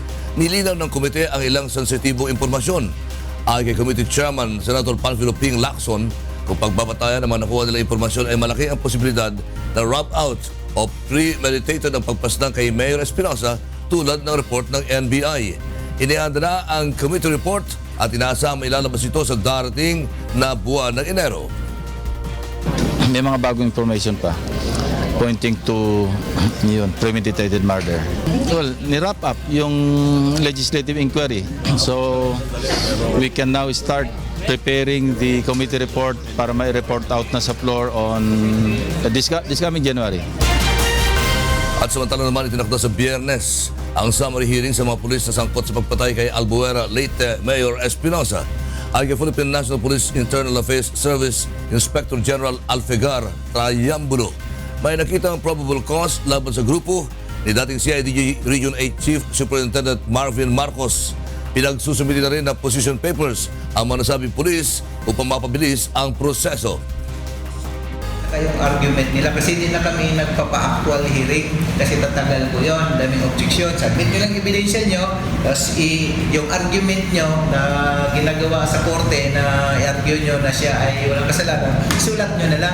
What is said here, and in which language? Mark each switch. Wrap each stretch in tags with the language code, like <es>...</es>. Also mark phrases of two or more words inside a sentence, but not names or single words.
<tl>Nilinaw ng komite ang ilang sensitibong impormasyon. Ayon kay Committee Chairman Senator Panfilo Ping Lacson, kung pagbabatayan ng mga nakuha nilang impormasyon ay malaki ang posibilidad na</tl> <en>rub out</en> <tl>o premeditated ang pagpaslang kay Mayor Espinosa tulad ng report ng NBI. Inianda na ang committee report at inaasahang ilalabas ito sa darating na buwan ng Enero. May mga bagong information pa</tl> <en>pointing to</en> <tl>yun,</tl> <en>premeditated murder.</en> <tl>Well, ni-wrap up yung</tl> <en>legislative inquiry. So, we can now start preparing the committee report</en> <tl>para may</tl> <en>report out</en> <tl>na sa</tl> <en>floor on this coming January.</en> <tl>At samantala naman itinakda sa Biyernes ang</tl> <en>summary hearing</en> <tl>sa mga pulis na sangkot sa pagpatay kay Albuera late Mayor Espinosa. Ayon kay Philippine National Police Internal Affairs Service Inspector General Alfegar Trayambulo, may nakitang probable cause laban sa grupo ni dating CIDG Region 8 Chief Superintendent Marvin Marcos. Pinagsusumiti na rin ng position papers ang mga nasabing pulis upang mapabilis ang proseso. Kayong argument nila kasi hindi na kami nagpapa-</tl> <en>actual hearing</en> <tl>kasi tatagal po yun, daming objection. Submit nyo lang ebidensya nyo, tapos yung argument nyo na ginagawa sa korte na i-argue nyo na siya ay walang kasalanan, sulat nyo na lang.</tl>